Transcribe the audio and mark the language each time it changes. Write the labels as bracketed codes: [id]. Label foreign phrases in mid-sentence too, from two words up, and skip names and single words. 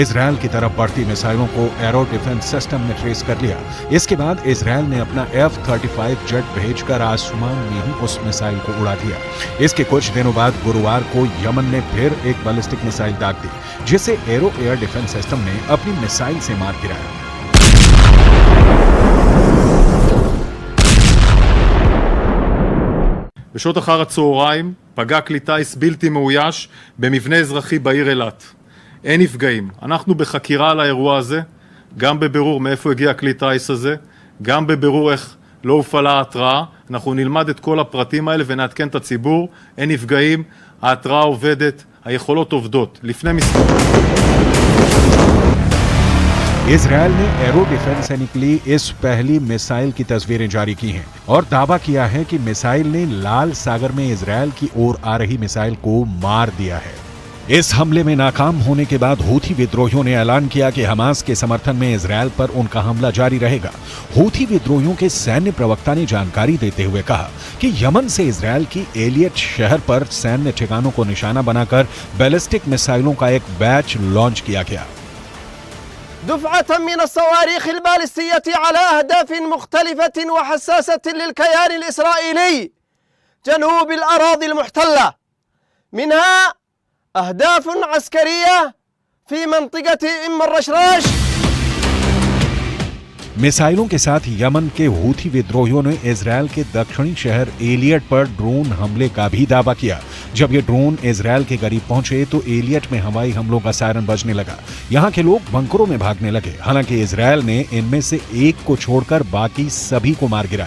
[hi] इजरायल की तरफ बढ़ती मिसाइलों को [en] Arrow defense system [hi] ने ट्रेस कर लिया। इसके बाद इजरायल ने अपना F-35 जेट भेजकर आसमान में ही उस मिसाइल को उड़ा दिया। इसके कुछ दिनों बाद गुरुवार को यमन ने फिर एक [en] ballistic missile [hi] दाग दी जिसे [en] Arrow air defense system [hi] ने अपनी मिसाइल से मार गिराया। [he] בשעות אחר הצהריים פגע כלי טיס בלתי מאויש במבנה אזרחי בעיר אילת. אין נפגעים. אנחנו בחקירה על האירוע הזה, גם בבירור מאיפה הגיע כלי טיס הזה, גם בבירור איך לא הופעלה ההתראה. אנחנו נלמד את כל הפרטים האלה ונעדכן את הציבור. אין נפגעים, ההתראה עובדת, היכולות עובדות. לפני מספר [hi] इजरायल ने [en] Arrow defense [hi] से निकली इस पहली मिसाइल की तस्वीरें जारी की हैं और दावा किया है कि मिसाइल ने लाल सागर में इजरायल की ओर आ रही मिसाइल को मार दिया है। इस हमले में नाकाम होने के बाद हूथी विद्रोहियों ने ऐलान किया कि हमास के समर्थन में इजरायल पर उनका हमला जारी रहेगा। हूथी विद्रोहियों के सैन्य प्रवक्ता ने जानकारी देते हुए कहा कि यमन से इजरायल की एलियट शहर पर सैन्य ठिकानों को निशाना बनाकर बैलिस्टिक मिसाइलों का एक बैच लॉन्च किया गया। [ar] دفعة من الصواريخ البالستية على أهداف مختلفة وحساسة للكيان الإسرائيلي جنوب الأراضي المحتلة، منها أهداف عسكرية في منطقة أم الرشراش। [hi] मिसाइलों के साथ यमन के हूथी विद्रोहियों ने इजरायल के दक्षिणी शहर एलियट पर ड्रोन हमले का भी दावा किया। जब ये ड्रोन इजरायल के करीब पहुंचे तो एलियट में हवाई हमलों का सायरन बजने लगा। यहाँ के लोग बंकरों में भागने लगे। हालांकि इजरायल ने इनमें से एक को छोड़कर बाकी सभी को मार गिराया।